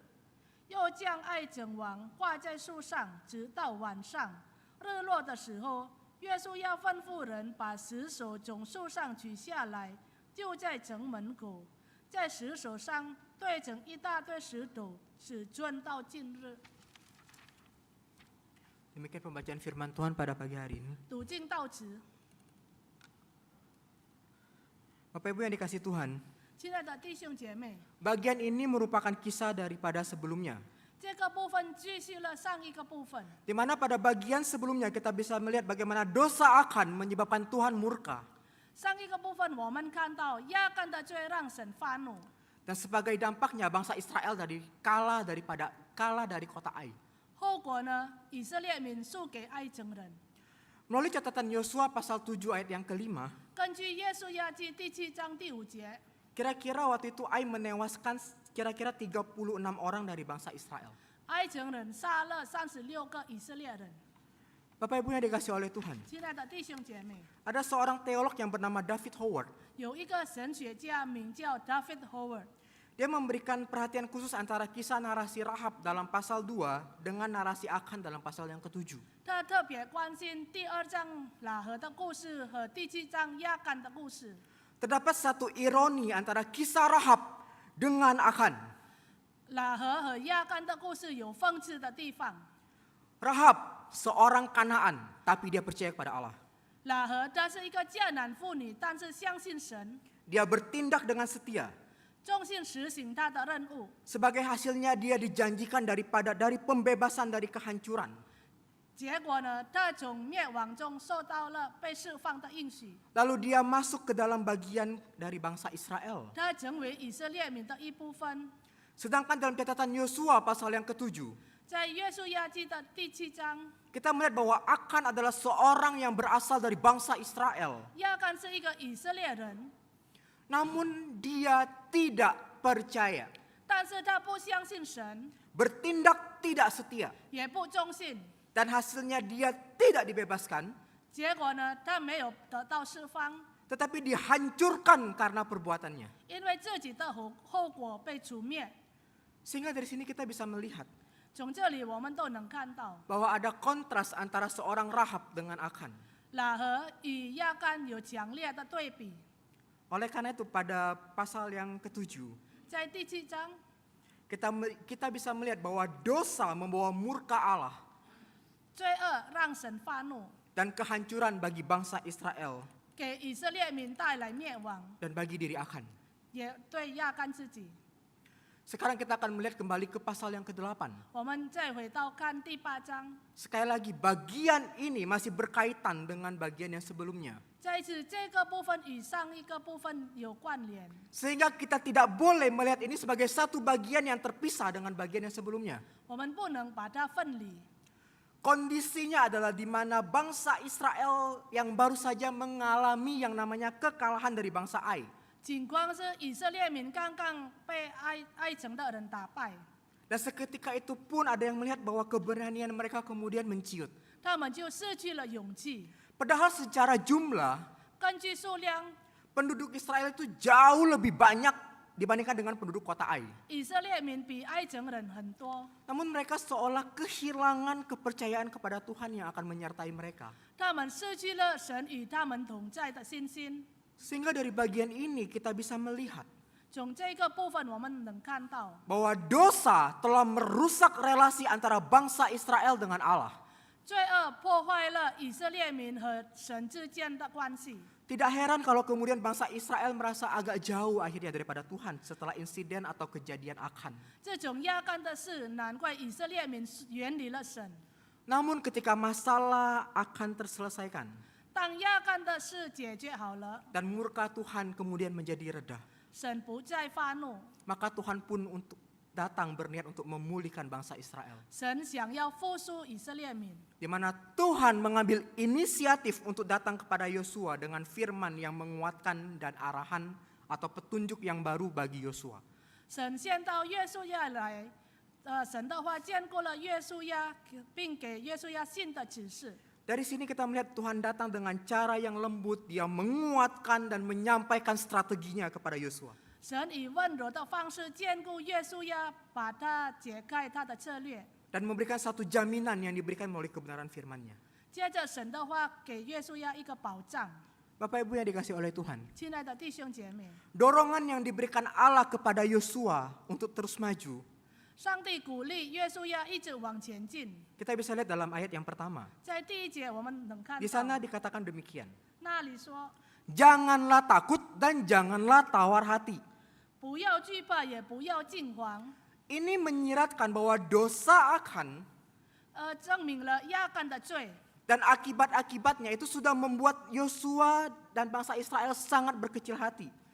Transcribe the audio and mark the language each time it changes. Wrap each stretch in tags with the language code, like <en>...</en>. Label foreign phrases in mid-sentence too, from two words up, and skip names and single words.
<zh>又将爱城王挂在树上，直到晚上。日落的时候，约书亚吩咐人把石首从树上取下来，就在城门口，在石首上堆成一大堆石头，使尊到今日。</zh> <id>Demikian pembacaan firman Tuhan pada pagi hari ini.</id> <zh>读经到此，</zh> <id>Bapak Ibu yang dikasihi Tuhan,</id> <zh>亲爱的弟兄姐妹，</zh> <id>bagian ini merupakan kisah daripada sebelumnya.</id> <zh>这个部分继续了上一个部分。</zh> <id>Di mana pada bagian sebelumnya kita bisa melihat bagaimana dosa akan menyebabkan Tuhan murka.</id> <zh>上一个部分我们看到亚干的罪让神发怒，</zh> <id>Dan sebagai dampaknya bangsa Israel kalah dari kota Ai.</id> <zh>后果呢，以色列民输给爱城人。</zh> <id>Melalui catatan Yosua pasal 7 ayat yang kelima,</id> <zh>根据约书亚记第7章第5节，</zh> <id>kira-kira waktu itu Ai menewaskan kira-kira 36 orang dari bangsa Israel.</id> <zh>爱城人杀了36个以色列人。</zh> <id>Bapak Ibu yang dikasihi oleh Tuhan,</id> <zh>亲爱的弟兄姐妹，</zh> <id>ada seorang teolog yang bernama David Howard.</id> <zh>有一个神学家名叫 David Howard，</zh> <id>Dia memberikan perhatian khusus antara kisah narasi Rahab dalam pasal 2 dengan narasi Akan dalam pasal yang ke-7.</id> <zh>他特别关心第2章喇合的故事和第7章亚干的故事。</zh> <id>Terdapat satu ironi antara kisah Rahab dengan Akan.</id> <zh>喇合和亚干的故事有讽刺的地方。</zh> <id>Rahab seorang Kanaan, tapi dia percaya kepada Allah.</id> <zh>喇合她是一个迦南妇女，但是相信神，</zh> <id>Dia bertindak dengan setia.</id> <zh>忠心实行她的任务。</zh> <id>Sebagai hasilnya dia dijanjikan dari pembebasan dari kehancuran.</id> <zh>结果呢，她从灭亡中受到了被释放的应许，</zh> <id>Lalu dia masuk ke dalam bagian dari bangsa Israel.</id> <zh>她成为以色列民的一部分。</zh> <id>Sedangkan dalam catatan Yosua pasal yang ke-7,</id> <zh>在约书亚记的第7章，</zh> <id>kita melihat bahwa Akan adalah seorang yang berasal dari bangsa Israel.</id> <zh>亚干是一个以色列人，</zh> <id>Namun dia tidak percaya,</id> <zh>但是他不相信神，</zh> <id>bertindak tidak setia.</id> <zh>也不忠心。</zh> <id>Dan hasilnya dia tidak dibebaskan,</id> <zh>结果呢，他没有得到释放，</zh> <id>tetapi dihancurkan karena perbuatannya.</id> <zh>因为自己的后果被除灭。</zh> <id>Sehingga dari sini kita bisa melihat</id> <zh>从这里我们都能看到，</zh> <id>bahwa ada kontras antara seorang Rahab dengan Akan.</id> <zh>喇合与亚干有强烈的对比。</zh> <id>Oleh karena itu pada pasal yang ke-7,</id> <zh>在第7章，</zh> <id>kita bisa melihat bahwa dosa membawa murka Allah</id> <zh>罪恶让神发怒，</zh> <id>dan kehancuran bagi bangsa Israel</id> <zh>给以色列民带来灭亡，</zh> <id>dan bagi diri Akan.</id> <zh>也对亚干自己。</zh> <id>Sekarang kita akan melihat kembali ke pasal yang ke-8.</id> <zh>我们再回到看第8章，</zh> <id>Sekali lagi, bagian ini masih berkaitan dengan bagian yang sebelumnya.</id> <zh>再一次这个部分与上一个部分有关联，</zh> <id>Sehingga kita tidak boleh melihat ini sebagai satu bagian yang terpisah dengan bagian yang sebelumnya.</id> <zh>我们不能把它分离。</zh> <id>Kondisinya adalah di mana bangsa Israel yang baru saja mengalami yang namanya kekalahan dari bangsa Ai.</id> <zh>情况是以色列民刚刚被埃城的人打败，</zh> <id>Dan seketika itu pun ada yang melihat bahwa keberanian mereka kemudian menciut.</id> <zh>他们就失去了勇气。</zh> <id>Padahal secara jumlah,</id> <zh>根据数量，</zh> <id>penduduk Israel itu jauh lebih banyak dibandingkan dengan penduduk kota Ai.</id> <zh>以色列民比埃城人很多，</zh> <id>Namun mereka seolah kehilangan kepercayaan kepada Tuhan yang akan menyertai mereka.</id> <zh>他们失去了神与他们同在的信心。</zh> <id>Sehingga dari bagian ini kita bisa melihat</id> <zh>从这个部分，我们能看到，</zh> <id>bahwa dosa telah merusak relasi antara bangsa Israel dengan Allah.</id> <zh>罪恶破坏了以色列民和神之间的关系。</zh> <id>Tidak heran kalau kemudian bangsa Israel merasa agak jauh akhirnya daripada Tuhan setelah insiden atau kejadian Achan.</id> <zh>这种压干的事，难怪以色列民远离了神。</zh> <id>Namun ketika masalah akan terselesaikan</id> <zh>当压干的事解决好了，</zh> <id>dan murka Tuhan kemudian menjadi reda,</id> <zh>神不再发怒，</zh> <id>maka Tuhan pun datang berniat untuk memulihkan bangsa Israel.</id> <zh>神想要复苏以色列民。</zh> <id>Di mana Tuhan mengambil inisiatif untuk datang kepada Yosua dengan firman yang menguatkan dan arahan atau petunjuk yang baru bagi Yosua.</id> <zh>神先到约书亚来，神的话见过了约书亚，并给约书亚新的指示。</zh> <id>Dari sini kita melihat Tuhan datang dengan cara yang lembut, Dia menguatkan dan menyampaikan strateginya kepada Yosua.</id> <zh>神以温柔的方式兼顾约书亚，把他解开他的策略。</zh> <id>Dan memberikan satu jaminan yang diberikan melalui kebenaran firman-Nya.</id> <zh>接着神的话给约书亚一个保障。</zh> <id>Bapak Ibu yang dikasih oleh Tuhan,</id> <zh>亲爱的弟兄姐妹，</zh> <id>dorongan yang diberikan Allah kepada Yosua untuk terus maju,</id> <zh>上帝鼓励约书亚一直往前进。</zh> <id>kita bisa lihat dalam ayat yang pertama.</id> <zh>在第一节我们能看</zh> <id>Di</id> <zh>到，</zh> <id>sana dikatakan demikian.</id> <zh>那里说：</zh> <id>Janganlah takut dan janganlah tawar hati.</id> <zh>不要惧怕，也不要惊慌。</zh> <id>Ini menyiratkan bahwa dosa akan</id> <zh>证明了压干的罪，</zh> <id>dan akibat-akibatnya itu sudah membuat Yosua dan bangsa Israel sangat berkecil hati.</id>